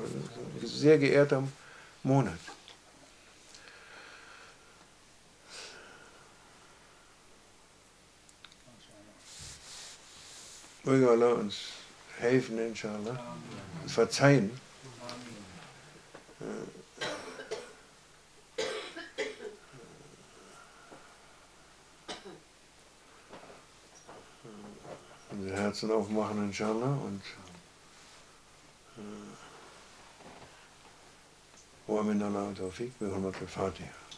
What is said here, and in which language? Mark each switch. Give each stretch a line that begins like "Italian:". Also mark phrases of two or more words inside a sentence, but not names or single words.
German: Ein sehr geehrter Monat. Möge Allah uns helfen, inshallah. Uns verzeihen. Unsere Herzen aufmachen, inshallah, und
Arabic: ومن الله التوفيق بحرمة الفاتحة.